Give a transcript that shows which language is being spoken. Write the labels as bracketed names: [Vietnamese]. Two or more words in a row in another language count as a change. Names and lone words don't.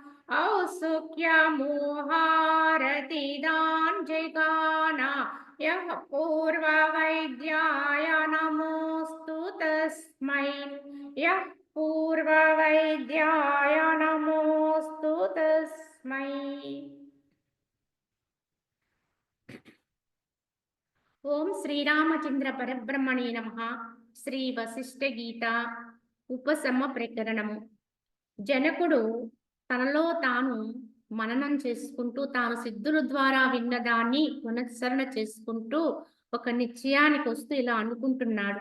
[Sanskrit] औत्सुक्यमोहारतिदान् जगान यः पूर्ववैद्याय नमोऽस्तु तस्मै यः पूर्ववैद्याय नमोऽस्तु तस्मै। [Telugu] ఓం శ్రీరామచంద్ర పరబ్రహ్మణే నమః. శ్రీ వశిష్ఠ గీత ఉపశమ ప్రకరణము. జనకుడు తనలో తాను మననం చేసుకుంటూ తాను సిద్ధుల ద్వారా విన్నదాన్ని పునశ్చరణ చేసుకుంటూ ఒక నిశ్చయానికి వస్తూ ఇలా అనుకుంటున్నాడు.